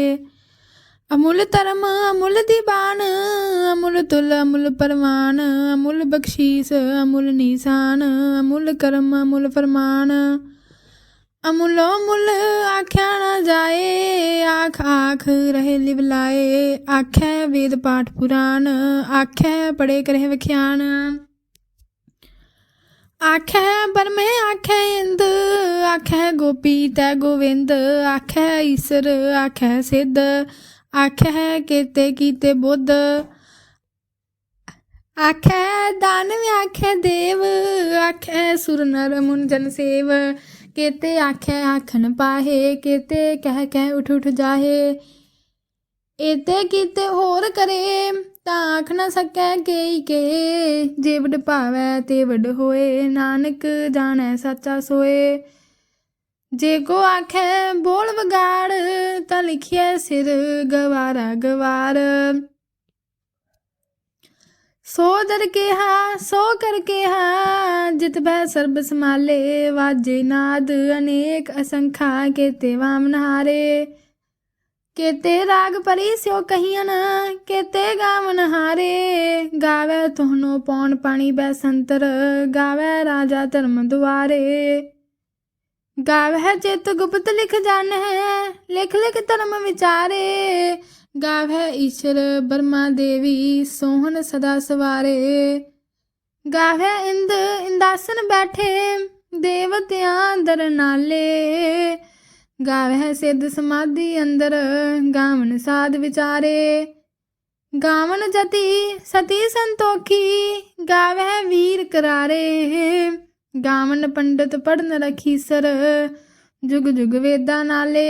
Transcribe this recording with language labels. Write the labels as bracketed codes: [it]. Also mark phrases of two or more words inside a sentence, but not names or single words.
[pa] ਅਮੁਲ ਧਰਮ ਅਮੁਲ ਦੀਵਾਨ, ਅਮੁਲ ਤੁਲ ਅਮੁਲ ਪਰਵਾਨ, ਅਮੁਲ ਬਖਸ਼ੀਸ ਅਮੁਲ ਨਿਸ਼ਾਨ, ਅਮੁਲ ਕਰਮ ਅਮੁਲ ਫਰਮਾਨ। ਅਮੁਲੋ ਮੁਲ ਆਖਿਆ ਨਾ ਜਾਏ, ਆਖ ਆਖ ਰਹੇ ਲਿਵਲਾਏ, ਆਖੈ ਵੇਦ ਪਾਠ ਪੁਰਾਣ, ਆਖੈ ਪੜ੍ਹੇ ਕਰੇ ਵਿਆਖਿਆਨ। ਆਖੈ ਬਰਮੇ ਆਖੈ ਇੰਦ, ਆਖੈ ਗੋਪੀ ਤੈ ਗੋਵਿੰਦ, ਆਖੈ ਈਸਰ ਆਖੈ ਸਿੱਧ, ਆਖੈ ਕੇਤੇ ਕੀਤੇ ਬੁੱਧ। ਆਖੈ ਦਾਨਵ ਆਖੈ ਦੇਵ, ਆਖੈ ਸੁਰ ਨਰ ਮੁਨ ਜਨ ਸੇਵ, ਕੇਤੇ ਆਖੈ ਆਖਣ ਪਾਹੇ, ਕੇਤੇ ਕਹਿ ਕਹਿ ਉਠ ਉਠ ਜਾਹੇ। ਏਤੇ ਕੀਤੇ ਹੋਰ ਕਰੇ ਤਾਂ ਆਖ ਨ ਸਕੈ ਕੇ, ਜੇ ਵਡ ਭਾਵੈ ਤੇ ਵਡ ਹੋਏ, ਨਾਨਕ ਜਾਣੈ ਸੱਚਾ ਸੋਏ। ਜੇ ਕੋ ਆਖੈ ਬੋਲ ਵਗਾੜ, ਤਾਂ ਲਿਖੀਏ ਸਿਰ ਗਵਾਰਾ ਗਵਾਰ। ਸੋ ਦਰ ਕੇਹਾ ਸੋ ਕਰ ਕੇਹਾ, ਜਿਤ ਭੈ ਸਰਬ ਸਮਾਲੇ, ਵਾਜੇ ਨਾਦ ਅਨੇਕ ਅਸੰਖਾ, ਕੇਤੇ ਵਾਮਨ ਹਾਰੇ। ਕੇਤੇ ਰਾਗ ਪਰੀ ਸਿਓ ਕਹੀਅਨ, ਕੇਤੇ ਗਾਵਣ ਹਾਰੇ, ਗਾਵੈ ਤੁਹਨੋ ਪੌਣ ਪਾਣੀ ਬੈਸੰਤਰ, ਗਾਵੈ ਰਾਜਾ ਧਰਮ ਦੁਆਰੇ। ਗਾਵੈ ਚਿਤ ਗੁਪਤ ਲਿਖ ਜਾਣ ਹੈ, ਲਿਖ ਲਿਖ ਧਰਮ ਵਿਚਾਰੇ, ਗਾਵੈ ਈਸ਼ਵਰ ਬ੍ਰਹਮਾ ਦੇਵੀ ਸੋਹਨ ਸਦਾ ਸਵਾਰੇ। ਗਾਵੈ ਇੰਦ ਇੰਦਾਸਣ ਬੈਠੇ, ਦੇਵਤਿਆਂ ਦਰ ਨਾਲੇ, ਗਾਵੈ ਸਿੱਧ ਸਮਾਧਿ ਅੰਦਰ, ਗਾਵਨ ਸਾਧ ਵਿਚਾਰੇ। ਗਾਵਨ ਜਤਿ ਸਤੀ ਸੰਤੋਖੀ, ਗਾਵੈ ਵੀਰ ਕਰਾਰੇ, ਗਾਵਨ ਪੰਡਿਤ ਪੜ੍ਹਨ ਰਖੀਸਰ, ਜੁਗ ਜੁਗ ਵੇਦਾ ਨਾਲੇ।